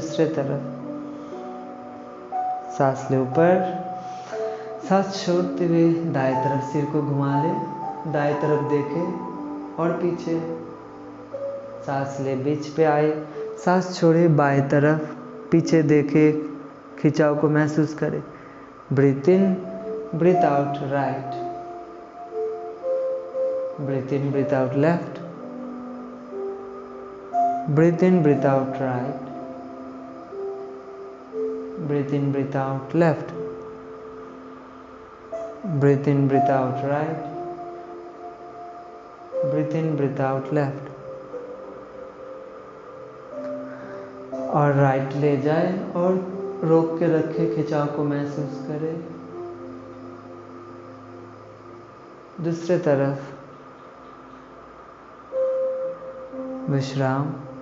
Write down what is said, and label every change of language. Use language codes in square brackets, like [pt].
[hi] दूसरे तरफ सांस ले ऊपर, सांस छोड़ते हुए दाएं तरफ सिर को घुमा ले, दाएं तरफ देखे और पीछे। सांस ले, बीच पे आए, सांस छोड़े, बाएं तरफ पीछे देखे, खिंचाव को महसूस करें। [en] Breathe in, breathe out right, breathe in, breathe out left, breathe in, breathe out right, breathe in, breathe out left, breathe in, breathe out right, breathe in, breathe out left। [hi] और राइट ले जाए और रोक के रखे, खिंचाव को महसूस करें। दूसरे तरफ विश्राम।